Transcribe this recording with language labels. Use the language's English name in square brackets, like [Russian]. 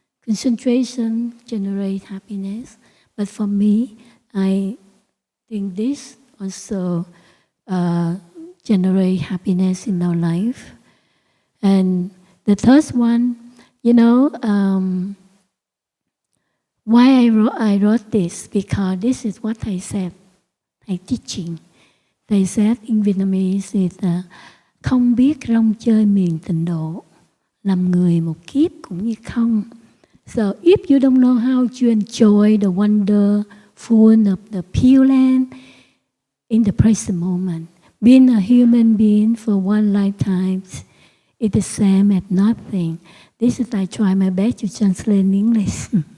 [English] Concentration generate happiness. But for me, I think this also generate happiness in our life. And the third one, why I wrote this, because this is what I said, I teaching. They said in Vietnamese is [Vietnamese] không biết rong chơi miền tịnh độ, làm người một kiếp cũng như không. [English] So if you don't know how to enjoy the wonderful of the Pure Land in the present moment, being a human being for one lifetime is the same as nothing. This is I try my best to translate in English.